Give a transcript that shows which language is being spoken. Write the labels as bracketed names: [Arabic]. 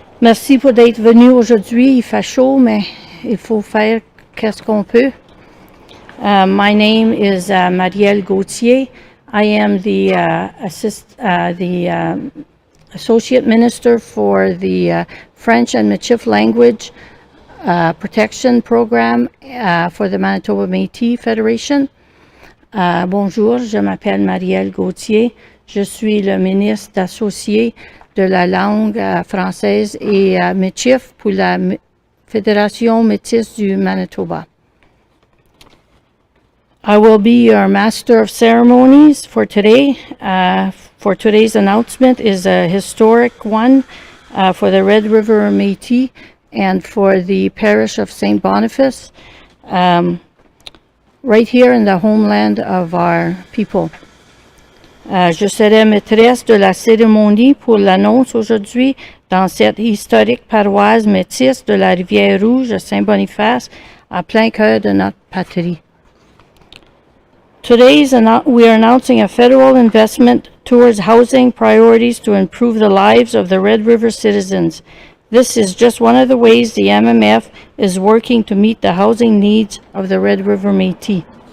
[French] Merci pour d'être venu aujourd'hui. Il fait chaud, mais il faut faire qu'est-ce qu'on peut. [English] My name is Marielle Gauthier. I am the Associate Minister for the French and Michif Language Protection Program for the Manitoba Métis Federation. [French] Bonjour, je m'appelle Marielle Gauthier. Je suis le ministre associé de la langue française et Michif pour la Fédération métisse du Manitoba. [English] I will be your master of ceremonies for today. For today's announcement is a historic one for the Red River Métis and for the parish of St. Boniface, right here in the homeland of our people. [French] Je serai maîtresse de la cérémonie pour l'annonce aujourd'hui dans cette historique paroisse métisse de la Rivière-Rouge à Saint-Boniface, en plein cœur de notre patrie. [English] We are announcing a federal investment towards housing priorities to improve the lives of the Red River citizens. This is just one of the ways the MMF is working to meet the housing needs of the Red River Métis.